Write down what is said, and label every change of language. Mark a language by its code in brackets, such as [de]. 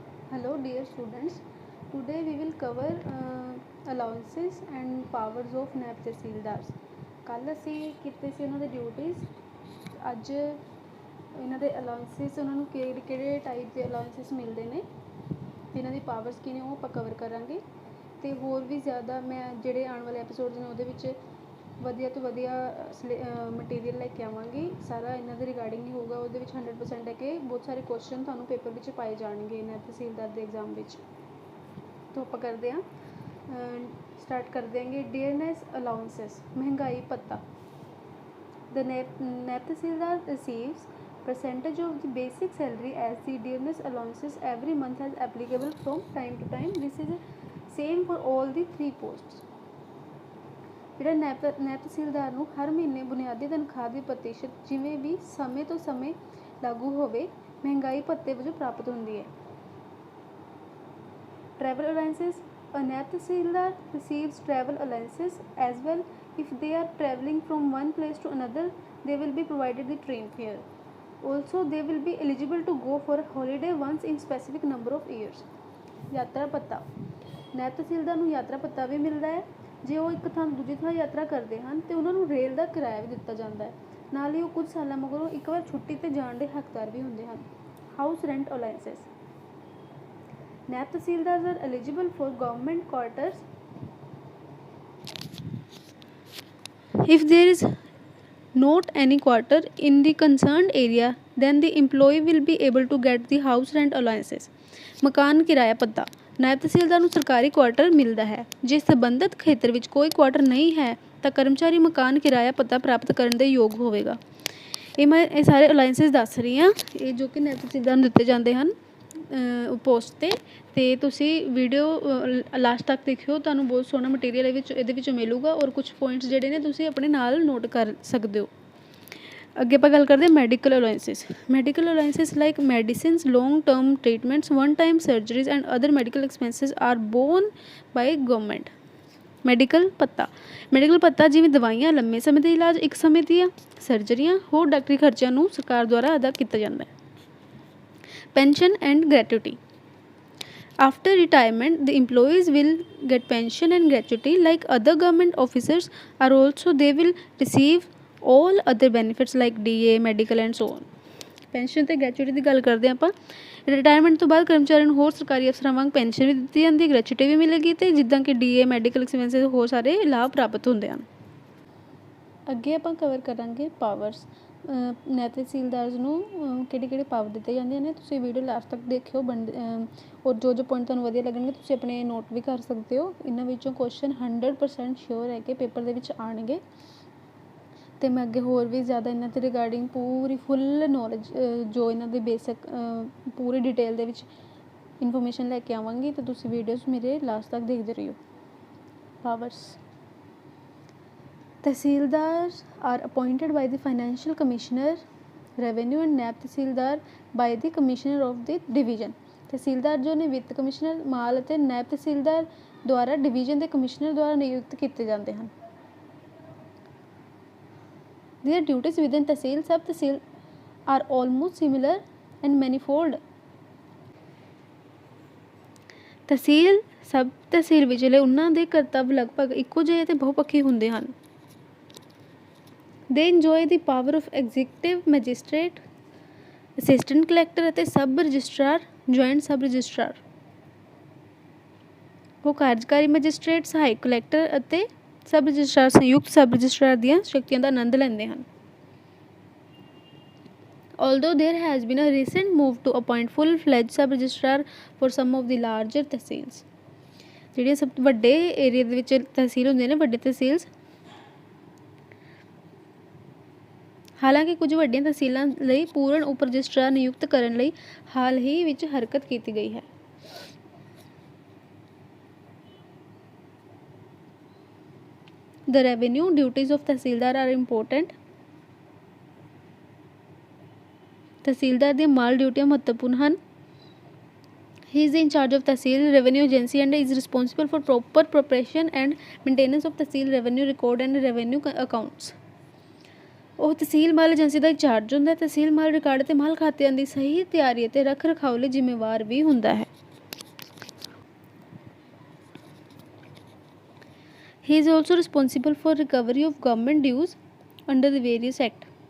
[en] Hello dear students, today we will cover allowances and powers of NAB tehsildars. [pa] ਕੱਲ੍ਹ ਅਸੀਂ ਕੀਤੇ ਸੀ ਉਹਨਾਂ ਦੇ ਡਿਊਟੀਜ਼। ਅੱਜ ਇਹਨਾਂ ਦੇ ਅਲਾउंसेस ਉਹਨਾਂ ਨੂੰ ਕਿਹੜੇ ਟਾਈਪ ਦੇ ਅਲਾउंसेस ਮਿਲਦੇ ਨੇ ਅਤੇ ਇਹਨਾਂ ਦੀ ਪਾਵਰਸ ਕੀ ਨੇ ਉਹ ਆਪਾਂ ਕਵਰ ਕਰਾਂਗੇ। ਅਤੇ ਹੋਰ ਵੀ ਜ਼ਿਆਦਾ ਮੈਂ ਜਿਹੜੇ ਆਉਣ ਵਾਲੇ ਐਪੀਸੋਡਸ ਨੇ ਉਹਦੇ ਵਿੱਚ ਵਧੀਆ ਤੋਂ ਵਧੀਆ ਮਟੀਰੀਅਲ ਲੈ ਕੇ ਆਵਾਂਗੀ। ਸਾਰਾ ਇਹਨਾਂ ਦੇ ਰਿਗਾਰਡਿੰਗ ਹੀ ਹੋਊਗਾ। ਉਹਦੇ ਵਿੱਚ 100% ਹੈ ਕਿ ਬਹੁਤ ਸਾਰੇ ਕੁਐਸਚਨ ਤੁਹਾਨੂੰ ਪੇਪਰ ਵਿੱਚ ਪਾਏ ਜਾਣਗੇ ਇਹਨਾਂ ਤਹਿਸੀਲਦਾਰ ਦੇ ਐਗਜ਼ਾਮ ਵਿੱਚ। ਤਾਂ ਆਪਾਂ ਕਰਦੇ ਹਾਂ, ਸਟਾਰਟ ਕਰ ਦਿਆਂਗੇ। ਡੀਅਰਨੈਸ ਅਲਾउंसेस, ਮਹਿੰਗਾਈ ਭੱਤਾ। [en] The NAB tehsildar receives percentage of the basic salary as the dearness allowances every month as applicable from time to time. This is same for all the 3 posts. [pa] ਜਿਹੜਾ ਨੈਬ ਤਹਿਸੀਲਦਾਰ ਨੂੰ ਹਰ ਮਹੀਨੇ ਬੁਨਿਆਦੀ ਤਨਖਾਹ ਦੀ ਪ੍ਰਤੀਸ਼ਤ ਜਿਵੇਂ ਵੀ ਸਮੇਂ ਤੋਂ ਸਮੇਂ ਲਾਗੂ ਹੋਵੇ ਮਹਿੰਗਾਈ ਭੱਤੇ ਵਜੋਂ ਪ੍ਰਾਪਤ ਹੁੰਦੀ ਹੈ। [en] Travel allowances, a NAB tehsildar receives travel allowances as well. If they are travelling from one place to another, they will be provided the train fare. Also, they will be eligible to go for a holiday once in specific number of years. [pa] ਯਾਤਰਾ ਭੱਤਾ, ਨੈਬ ਤਹਿਸੀਲਦਾਰ ਨੂੰ ਯਾਤਰਾ ਭੱਤਾ ਵੀ ਮਿਲਦਾ ਹੈ ਜੇ ਉਹ ਇੱਕ ਥਾਂ ਦੂਜੀ ਥਾਂ ਯਾਤਰਾ ਕਰਦੇ ਹਨ ਅਤੇ ਉਹਨਾਂ ਨੂੰ ਰੇਲ ਦਾ ਕਿਰਾਇਆ ਵੀ ਦਿੱਤਾ ਜਾਂਦਾ ਹੈ। ਨਾਲ ਹੀ ਉਹ ਕੁਝ ਸਾਲਾਂ ਮਗਰੋਂ ਇੱਕ ਵਾਰ ਛੁੱਟੀ 'ਤੇ ਜਾਣ ਦੇ ਹੱਕਦਾਰ ਵੀ ਹੁੰਦੇ ਹਨ। [en] House rent allowances, naib tehsildar are eligible for government quarters if there is not any quarter in the concerned area, then the employee will be able to get the house rent allowances. [pa] ਮਕਾਨ ਕਿਰਾਇਆ ਭੱਤਾ, ਨਾਇਬ ਤਹਿਸੀਲਦਾਰ ਨੂੰ ਸਰਕਾਰੀ quarter ਮਿਲਦਾ ਹੈ। ਜੇ ਸੰਬੰਧਿਤ ਖੇਤਰ ਵਿੱਚ ਕੋਈ ਕੁਆਟਰ ਨਹੀਂ ਹੈ ਤਾਂ ਕਰਮਚਾਰੀ ਮਕਾਨ ਕਿਰਾਇਆ ਭੱਤਾ ਪ੍ਰਾਪਤ ਕਰਨ ਦੇ ਯੋਗ ਹੋਵੇਗਾ। ਮੈਂ ਸਾਰੇ ਅਲਾउंसेस ਦੱਸ ਰਹੀ ਹਾਂ ਇਹ ਜੋ ਕਿ ਨਾਇਬ ਤਹਿਸੀਲਦਾਰ ਨੂੰ ਦਿੱਤੇ ਜਾਂਦੇ ਹਨ ਪੋਸਟ 'ਤੇ। ਅਤੇ ਤੁਸੀਂ ਵੀਡੀਓ ਲਾਸਟ ਤੱਕ ਦੇਖਿਓ, ਤੁਹਾਨੂੰ ਬਹੁਤ ਸੋਹਣਾ ਮਟੀਰੀਅਲ ਇਹਦੇ ਵਿੱਚੋਂ ਮਿਲੂਗਾ ਔਰ ਕੁਛ ਪੁਆਇੰਟਸ ਜਿਹੜੇ ਨੇ ਤੁਸੀਂ ਆਪਣੇ ਨਾਲ ਨੋਟ ਕਰ ਸਕਦੇ ਹੋ। ਅੱਗੇ ਆਪਾਂ ਗੱਲ ਕਰਦੇ ਹਾਂ [en] Medical allowances. Medical allowances like medicines, long term treatments, one time surgeries and other medical expenses are borne by government. [pa] Medical ਭੱਤਾ, medical ਭੱਤਾ ਜਿਵੇਂ ਦਵਾਈਆਂ, ਲੰਮੇ ਸਮੇਂ ਦੇ ਇਲਾਜ, ਇੱਕ ਸਮੇਂ ਦੀਆਂ ਸਰਜਰੀਆਂ, ਹੋਰ ਡਾਕਟਰੀ ਖਰਚਿਆਂ ਨੂੰ ਸਰਕਾਰ ਦੁਆਰਾ ਅਦਾ ਕੀਤਾ ਜਾਂਦਾ ਹੈ। [en] Pension and gratuity, after retirement the employees will get pension and gratuity like other government officers are also. They will receive all other benefits like DA, medical and so on. [pa] Pension ਅਤੇ ਗ੍ਰੈਚੁਟੀ ਦੀ ਗੱਲ ਕਰਦੇ ਹਾਂ ਆਪਾਂ। ਰਿਟਾਇਰਮੈਂਟ ਤੋਂ ਬਾਅਦ ਕਰਮਚਾਰੀ ਨੂੰ ਹੋਰ ਸਰਕਾਰੀ ਅਫਸਰਾਂ ਵਾਂਗ ਪੈਨਸ਼ਨ ਵੀ ਦਿੱਤੀ ਜਾਂਦੀ, ਗ੍ਰੈਚੁਟੀ ਵੀ ਮਿਲੇਗੀ ਅਤੇ ਜਿੱਦਾਂ ਕਿ DA, ਮੈਡੀਕਲ ਐਕਸਪੈਂਸਿਸ, ਹੋਰ ਸਾਰੇ ਲਾਭ ਪ੍ਰਾਪਤ ਹੁੰਦੇ ਹਨ। ਅੱਗੇ ਆਪਾਂ ਕਵਰ ਕਰਾਂਗੇ ਪਾਵਰਸ। ਨੈਬ ਤਹਿਸੀਲਦਾਰਸ ਨੂੰ ਕਿਹੜੇ ਪਾਵਰ ਦਿੱਤੇ ਜਾਂਦੇ ਨੇ। ਤੁਸੀਂ ਵੀਡੀਓ ਲਾਸਟ ਤੱਕ ਦੇਖਿਓ ਔਰ ਜੋ ਪੁਆਇੰਟ ਤੁਹਾਨੂੰ ਵਧੀਆ ਲੱਗਣਗੇ ਤੁਸੀਂ ਆਪਣੇ ਨੋਟ ਵੀ ਕਰ ਸਕਦੇ ਹੋ। ਇਹਨਾਂ ਵਿੱਚੋਂ ਕੁਐਸਚਨ 100% ਸ਼ੋਰ ਹੈ ਕਿ ਪੇਪਰ ਦੇ ਵਿੱਚ ਆਉਣਗੇ ਅਤੇ ਮੈਂ ਅੱਗੇ ਹੋਰ ਵੀ ਜ਼ਿਆਦਾ ਇਹਨਾਂ ਦੇ ਰਿਗਾਰਡਿੰਗ ਪੂਰੀ ਫੁੱਲ ਨੌਲੇਜ ਜੋ ਇਹਨਾਂ ਦੇ ਬੇਸਿਕ ਪੂਰੀ ਡਿਟੇਲ ਦੇ ਵਿੱਚ ਇਨਫੋਰਮੇਸ਼ਨ ਲੈ ਕੇ ਆਵਾਂਗੀ ਅਤੇ ਤੁਸੀਂ ਵੀਡੀਓਜ਼ ਮੇਰੇ ਲਾਸਟ ਤੱਕ ਦੇਖਦੇ ਰਹੀਓ। [en] Powers, tehsildar are appointed by the financial commissioner, revenue and NAB tehsildar by the commissioner of the division. [pa] ਤਹਿਸੀਲਦਾਰ ਜੋ ਨੇ ਵਿੱਤ ਕਮਿਸ਼ਨਰ, ਮਾਲ ਅਤੇ ਨਾਇਬ ਤਹਿਸੀਲਦਾਰ ਦੁਆਰਾ ਡਿਵੀਜ਼ਨ ਦੇ ਕਮਿਸ਼ਨਰ ਦੁਆਰਾ ਨਿਯੁਕਤ ਕੀਤੇ ਜਾਂਦੇ ਹਨ। [en] Their duties within tehsil sub tehsil are almost similar and manifold. [pa] ਤਹਿਸੀਲ ਸਬ ਤਹਿਸੀਲ ਵਿਚਲੇ ਉਹਨਾਂ ਦੇ ਕਰਤੱਵ ਲਗਭਗ ਇੱਕੋ ਜਿਹੇ ਅਤੇ ਬਹੁਪੱਖੀ ਹੁੰਦੇ ਹਨ। [en] They enjoy the power of executive magistrate, assistant collector ਅਤੇ sub registrar, joint sub registrar. [pa] ਉਹ ਕਾਰਜਕਾਰੀ ਮੈਜਿਸਟਰੇਟ, ਸਹਾਇਕ ਕਲੈਕਟਰ ਅਤੇ ਸਬ ਰਜਿਸਟਰਾਰ, ਸੰਯੁਕਤ ਸਬ ਰਜਿਸਟਰਾਰ ਦੀਆਂ ਸ਼ਕਤੀਆਂ ਦਾ ਆਨੰਦ ਲੈਂਦੇ ਹਨ। [en] Although there has been a recent move to appoint full-fledged sub registrar for some of the larger tehsils, [pa] ਜਿਹੜੀਆਂ ਸਭ ਤੋਂ ਵੱਡੇ ਏਰੀਆ ਦੇ ਵਿੱਚ ਤਹਿਸੀਲ ਹੁੰਦੇ ਨੇ, ਵੱਡੇ ਤਹਿਸੀਲਸ। ਹਾਲਾਂਕਿ ਕੁਝ ਵੱਡੀਆਂ ਤਹਿਸੀਲਾਂ ਲਈ ਪੂਰਨ ਉਪ ਰਜਿਸਟਰਾਰ ਨਿਯੁਕਤ ਕਰਨ ਲਈ ਹਾਲ ਹੀ ਵਿੱਚ ਹਰਕਤ ਕੀਤੀ ਗਈ ਹੈ। [en] The revenue duties of tehsildar are important. [pa] ਤਹਿਸੀਲਦਾਰ ਦੀਆਂ ਮਾਲ ਡਿਊਟੀਆਂ ਮਹੱਤਵਪੂਰਨ ਹਨ। [en] He is in charge of tehsil revenue agency and is responsible for proper preparation and maintenance of tehsil revenue record and revenue accounts. [pa] ਉਹ ਤਹਿਸੀਲ ਮਾਲ ਏਜੰਸੀ ਦਾ incharge ਹੁੰਦਾ ਹੈ। ਤਹਿਸੀਲ ਮਾਲ record ਅਤੇ ਮਾਲ ਖਾਤਿਆਂ ਦੀ ਸਹੀ ਤਿਆਰੀ ਅਤੇ ਰੱਖ ਰਖਾਓ ਲਈ ਜ਼ਿੰਮੇਵਾਰ ਵੀ ਹੁੰਦਾ ਹੈ। [en] He is also responsible for recovery of government dues under the various act.